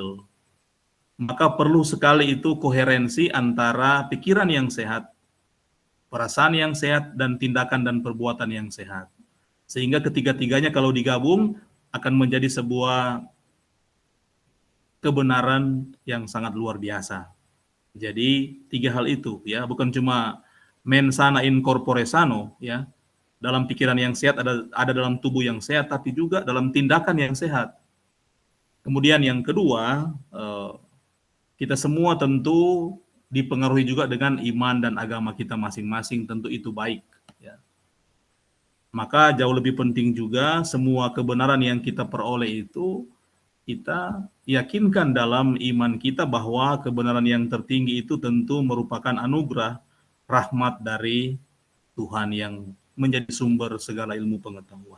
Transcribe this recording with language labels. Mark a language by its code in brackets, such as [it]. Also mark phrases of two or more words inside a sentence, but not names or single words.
[id] Maka perlu sekali itu koherensi antara pikiran yang sehat, perasaan yang sehat, dan tindakan dan perbuatan yang sehat. Sehingga ketiga-tiganya kalau digabung akan menjadi sebuah kebenaran yang sangat luar biasa. Jadi 3 hal itu, ya, bukan cuma [la] mens sana in corpore sano, [id] ya. Dalam pikiran yang sehat ada dalam tubuh yang sehat, tapi juga dalam tindakan yang sehat. Kemudian yang kedua, kita semua tentu dipengaruhi juga dengan iman dan agama kita masing-masing, tentu itu baik, ya. Maka jauh lebih penting juga semua kebenaran yang kita peroleh itu kita yakinkan dalam iman kita bahwa kebenaran yang tertinggi itu tentu merupakan anugerah, rahmat dari Tuhan yang menjadi sumber segala ilmu pengetahuan.